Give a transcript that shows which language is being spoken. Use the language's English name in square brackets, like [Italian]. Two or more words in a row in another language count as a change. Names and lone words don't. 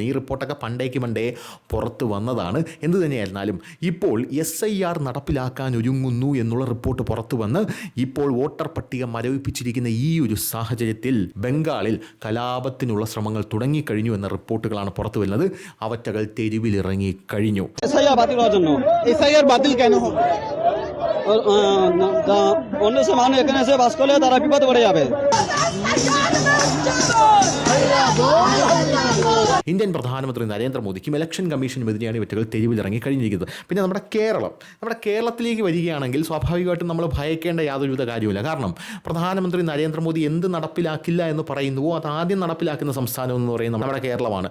[Malayalam] ഈ റിപ്പോർട്ടൊക്കെ പണ്ടേ പുറത്ത് വന്നതാണ്. എന്ത് തന്നെയായിരുന്നാലും ഇപ്പോൾ SIR നടപ്പിലാക്കാൻ ഒരുങ്ങുന്നു എന്നുള്ള റിപ്പോർട്ട് പുറത്തു വന്ന് ഇപ്പോൾ വോട്ടർ പട്ടിക മരവിപ്പിച്ചിരിക്കുന്ന ഈ ഒരു സാഹചര്യത്തിൽ ബംഗാളിൽ കലാപത്തിനുള്ള ശ്രമങ്ങൾ തുടങ്ങിക്കഴിഞ്ഞു എന്ന റിപ്പോർട്ടുകളാണ് പുറത്തു വരുന്നത്. അവറ്റകൾ തെരുവിലിറങ്ങി കഴിഞ്ഞു. [Bangla] অন্য সে মানুষ এখানে এসে বাস করলে তারা বিপদ পড়ে যাবে। [Malayalam] ഇന്ത്യൻ പ്രധാനമന്ത്രി നരേന്ദ്രമോദിക്കും ഇലക്ഷൻ കമ്മീഷനും എതിരെയാണ് ഇവറ്റകൾ തെരുവിലിറങ്ങി കഴിഞ്ഞിരിക്കുന്നത്. പിന്നെ നമ്മുടെ കേരളത്തിലേക്ക് വരികയാണെങ്കിൽ സ്വാഭാവികമായിട്ടും നമ്മൾ ഭയക്കേണ്ട യാതൊരുവിധ കാര്യമില്ല. കാരണം പ്രധാനമന്ത്രി നരേന്ദ്രമോദി എന്ത് നടപ്പിലാക്കില്ല എന്ന് പറയുന്നുവോ അത് ആദ്യം നടപ്പിലാക്കുന്ന സംസ്ഥാനം എന്ന് പറയുന്നത് നമ്മുടെ കേരളമാണ്.